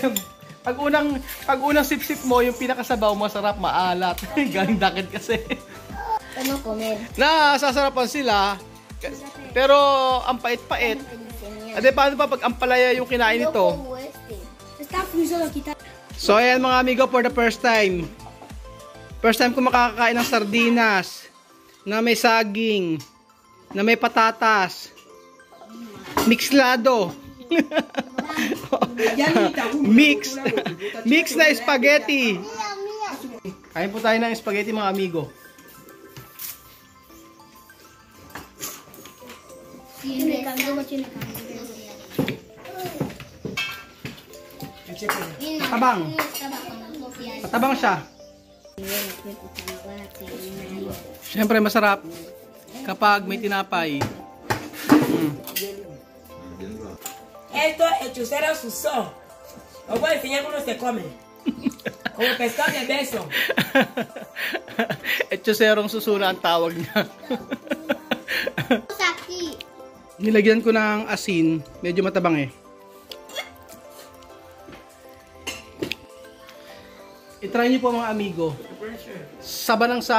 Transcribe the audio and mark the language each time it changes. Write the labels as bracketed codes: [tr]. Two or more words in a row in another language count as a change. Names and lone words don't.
[tl] Pag unang sip-sip mo, yung pinakasabaw, masarap, maalat. Galing dakit kasi. Ano comer? Sasarapan sila. Pero, ang pait-pait. Ade, paano pa pag ampalaya yung kinain nito? So, ayan mga amigo, [en] for the first time. [tl] First time ko makakakain ng sardinas na may saging, na may patatas, mixlado. Mix na spaghetti. Kain po tayo ng spaghetti mga amigo. Matabang. Matabang siya. Siyempre masarap kapag may tinapay. [es] Esto es chusero suso. Os voy a enseñar cómo se come. Como pescado de beso. [tl] Etchoserong susuna ang tawag niya. Saki. Nilagyan ko ng asin. Medyo matabang eh. I-try niyo po mga amigo.